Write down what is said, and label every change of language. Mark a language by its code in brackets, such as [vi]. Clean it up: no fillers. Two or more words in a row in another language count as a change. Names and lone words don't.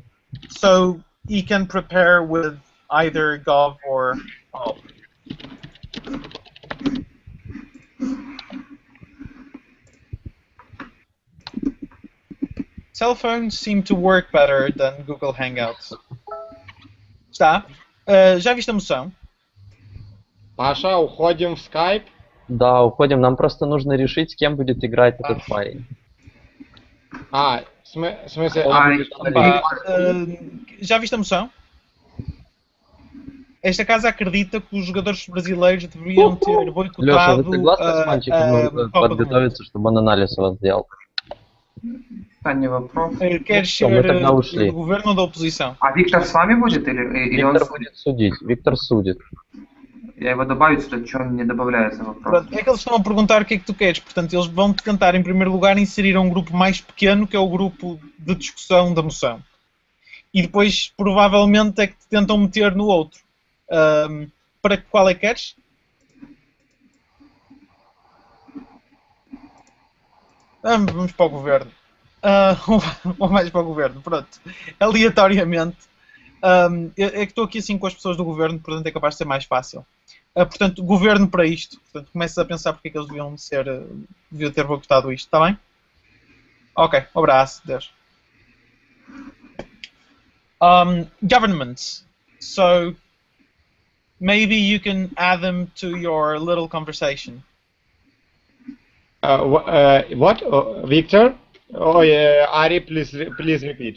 [en] So he can prepare with either gov or op. Cell phones seem to work better than Google Hangouts. [pt] Está. Já viste a moção? [ru] Паша, уходим в Skype. Да, уходим. Нам просто нужно решить, с кем будет играть этот парень. А, в смысле... [pt] Já viste a moção? Esta casa acredita que os jogadores brasileiros deveriam ter [ru] Леша, [pt] boicotado [ru] вы согласны с мальчиком? Нужно [pt] Copa do Mundo? [ru] подготовиться, чтобы он анализ у вас сделал. Да, не вопрос. [pt] Queres [ru] Что, мы [pt] ser [ru] тогда ушли. [pt] do governo ou da oposição? [ru] А Виктор с вами будет или он... Виктор будет судить. Виктор судит. Я его добавить сюда, что он не добавляется вопрос. [pt] Pronto, é que eles estão a perguntar o que é que tu queres, portanto eles vão tentar em primeiro lugar inserir um grupo mais pequeno, que é o grupo de discussão da moção. E depois provavelmente é que te tentam meter no outro. Para qual é que queres? Vamos para o governo. Ou mais para o governo, pronto. Aleatoriamente. É que estou aqui assim com as pessoas do governo, portanto é capaz de ser mais fácil. Portanto, governo para isto. Portanto, começas a pensar porque é que eles deviam ter boicotado isto, está bem? Ok, um abraço, Deus. [en] Governments. So, maybe you can add them to your little conversation. What? Victor? Oh yeah, Ari, please repeat.